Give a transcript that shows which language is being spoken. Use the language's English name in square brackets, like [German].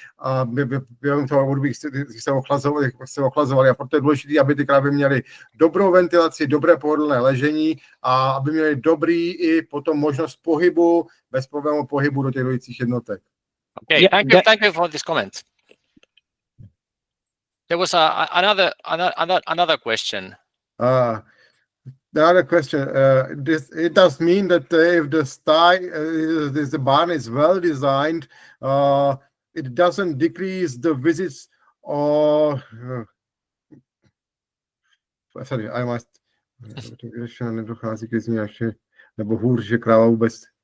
[Czech] A během toho období se ochlazovali. A proto je důležité, aby ty krávy měly dobrou ventilaci, dobré pohodlné ležení a aby měly dobrý i potom možnost pohybu, bez problémů pohybu do těch dojících jednotek. [English] Okay, thank you for this comment. There was another question. Another question. It does mean that if the sty, the barn is well designed, it doesn't decrease the visits or. Sorry, I must. [Czech] Nedochází ke změně, nebo hůř, že kráva vůbec.